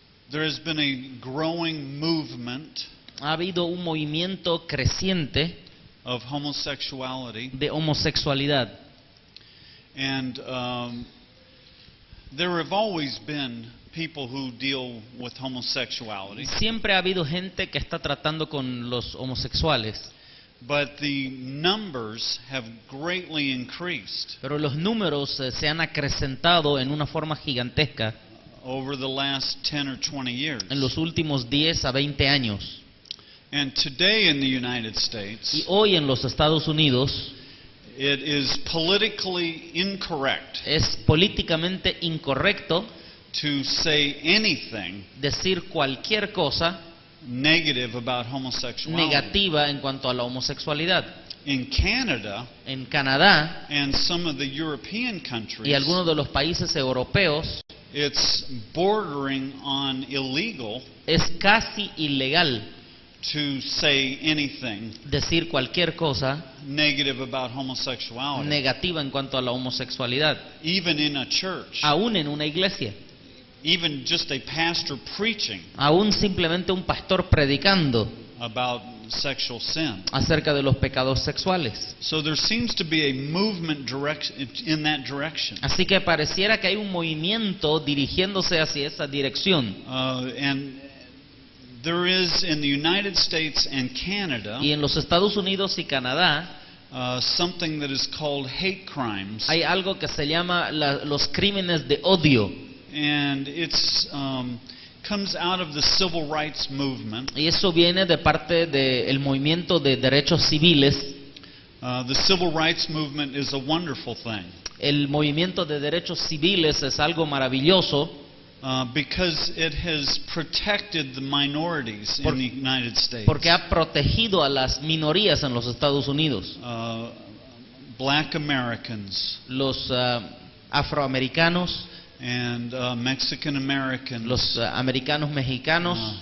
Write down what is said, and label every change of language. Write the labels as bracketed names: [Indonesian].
[English] there has been a growing movement [Spanish] ha habido un movimiento creciente [English] of homosexuality, [Spanish] de homosexualidad. [English] and there have always been people who deal with homosexuality, [Spanish] Siempre ha habido gente que está tratando con los homosexuales, [English] but the numbers have greatly increased [Spanish] pero los números se han acrecentado en una forma gigantesca [English] over the last 10 or 20 years. [Spanish] en los últimos 10 a 20 años. [English] And today in the United [Spanish] Y [English] States, [Spanish] hoy en los Estados Unidos [English] it is politically incorrect [Spanish] es políticamente incorrecto [English] to say anything [Spanish] decir cualquier cosa [English] negative about homosexuality. [Spanish] negativa en cuanto a la homosexualidad. [English] In Canada [Spanish] En Canadá [English] and some of the European [Spanish] y [English] countries, [Spanish] algunos de los países europeos [English] it's bordering on illegal [Spanish] es casi ilegal [English] to say anything [Spanish] decir cualquier cosa [English] negative about homosexuality, [Spanish] negativa en cuanto a la homosexualidad, [English] even in a church, [Spanish] aún en una iglesia, [English] even just a pastor preaching [Spanish] aún simplemente un pastor predicando [English] about sexual sin. [Spanish] acerca de los pecados sexuales. [English] So there seems to be a movement in that direction. [Spanish] Así que pareciera que hay un movimiento dirigiéndose hacia esa dirección. [English] And there is in the United States and Canada [Spanish] Y en los Estados Unidos y Canadá [English] something that is called hate crimes. [Spanish] hay algo que se llama los crímenes de odio. [English] And it's comes out of the civil rights movement. [Spanish] Y eso viene de parte del movimiento de derechos civiles. [English] The civil rights movement is a wonderful thing [Spanish] El movimiento de derechos civiles es algo maravilloso [English] because it has protected the minorities in the United States. [Spanish] porque ha protegido a las minorías en los Estados Unidos. [English] Black Americans [Spanish] Los afroamericanos, [English] and Mexican Americans, [Spanish] los americanos mexicanos